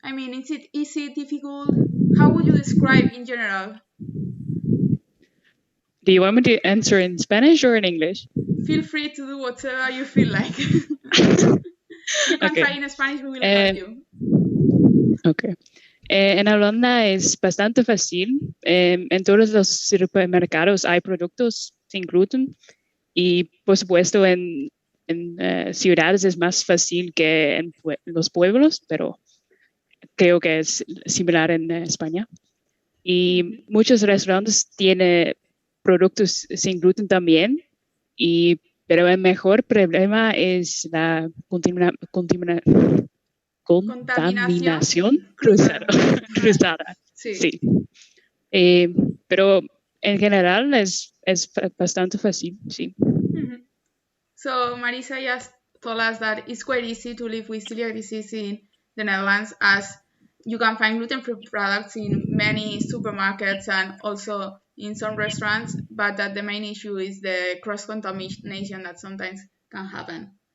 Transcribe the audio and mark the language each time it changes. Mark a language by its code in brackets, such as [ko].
[en] I mean, is it easy, difficult? How would you describe in general? Do you want me to answer in Spanish or in English? Feel free to do whatever you feel like. You can try in Spanish, we will help you. Okay. [es] En Holanda es bastante fácil. En todos los supermercados hay productos sin gluten y, por supuesto, en ciudades es más fácil que en los pueblos, pero creo que es similar en España. Y muchos restaurantes tienen productos sin gluten también, pero el mejor problema es la contaminación cruzada. Sí. Pero en general es bastante fácil, sí. [en] So Marisa just told us that it's quite easy to live with celiac disease in the Netherlands, as you can find gluten-free products in many supermarkets and also in some restaurants, but that the main issue is the cross-contamination that sometimes can happen.